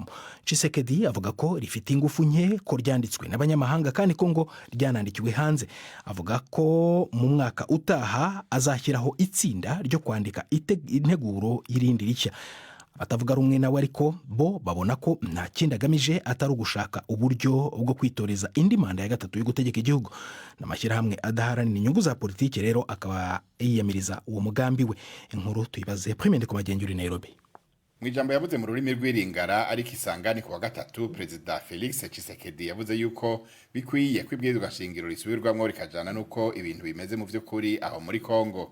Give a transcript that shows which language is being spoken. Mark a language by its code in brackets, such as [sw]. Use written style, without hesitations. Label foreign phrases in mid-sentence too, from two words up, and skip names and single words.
[rw] Tshisekedi avuga ko rifite ingufu nke, ko ryanditswe n'abanyamahanga kandi ko ngo ryanandikiwe hanze. Avuga ko mu mwaka utaha azashyiraho itsinda ryo kwandika integuro y'irindi rishya. Batavuga rumwe nawe ariko bo babona ko nta kindi agamije atari ugushaka uburyo bwo kwitoreza indi manda ya gatatu yo gutegeka igihugu. N'amashyirahamwe adaharanira inyungu za politiki rero akaba yiyamiriza uwo mugambi we. Inkuru tuyibaze Premier Ndikumagengi uri Nairobi. Mwijambo yavuze mu rurimi rw'iringara ariko isangani ku wa gatatu, Perezida Felix Tshisekedi yavuze yuko bikwiye kwibwirizwa shingiro risubirwamo rikajana nuko ibintu bimeze mu by'ukuri aho muri Kongo.